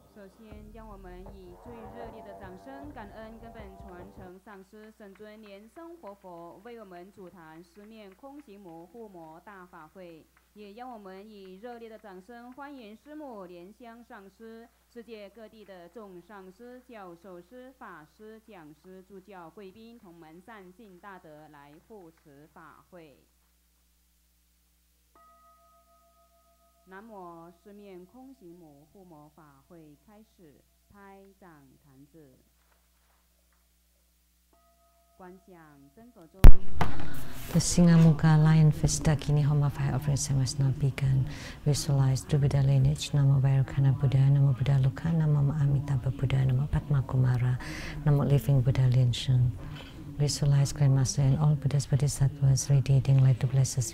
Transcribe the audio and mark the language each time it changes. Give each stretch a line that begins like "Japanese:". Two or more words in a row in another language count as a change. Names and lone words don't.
Chinese: 先让我们以最热烈的掌声，感恩根本传承上师圣尊莲生活佛为我们主坛十面空行母护摩大法会，也让我们以热烈的掌声欢迎师母莲香上师、世界各地的众上师、教授师、法师、讲师、助教、贵宾同门善信大德来护持法会。南无十面空行母护摩法会开始，拍掌弹指，观想真佛中。
English: The Simhavaktra lion face Dhakini Homa fire offerings has now begun. Visualize the Buddha lineage. Namo Vairocana Buddha, Namo Buddha Loka, Namo Amitabha Buddha, Namo Padma Kumara, Namo Living Buddha Lian-Sheng. Visualize Grandmaster and all Buddhas Bodhisattvas radiating light to bless us.